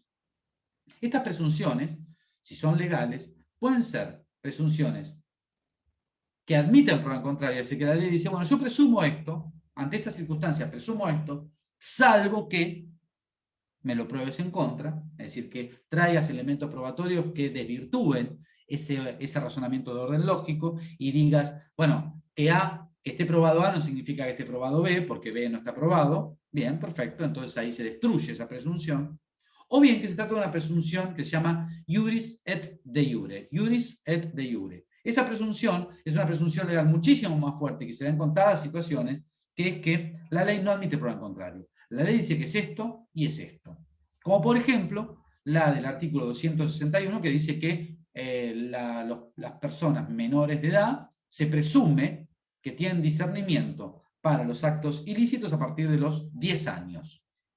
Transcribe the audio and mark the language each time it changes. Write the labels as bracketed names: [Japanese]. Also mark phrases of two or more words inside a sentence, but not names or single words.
[Spanish] Estas presunciones, si son legales, pueden ser presunciones que admiten prueba en contrario, así que la ley dice, bueno, yo presumo esto, ante estas circunstancias presumo esto, salvo que me lo pruebes en contra, es decir, que traigas elementos probatorios que desvirtúen ese razonamiento de orden lógico y digas, bueno, que esté probado A no significa que esté probado B, porque B no está probado. Bien, perfecto, entonces ahí se destruye esa presunción. O bien que se trata de una presunción que se llama [Latin] iuris et de iure. Iuris et de iure. [Spanish] Esa presunción es una presunción legal muchísimo más fuerte que se da en contadas situaciones, que es que la ley no admite prueba en contrario. La ley dice que es esto y es esto. Como por ejemplo, la del artículo 261 que dice que las personas menores de edad se presume que tienen discernimiento para los actos ilícitos a partir de los 10 años.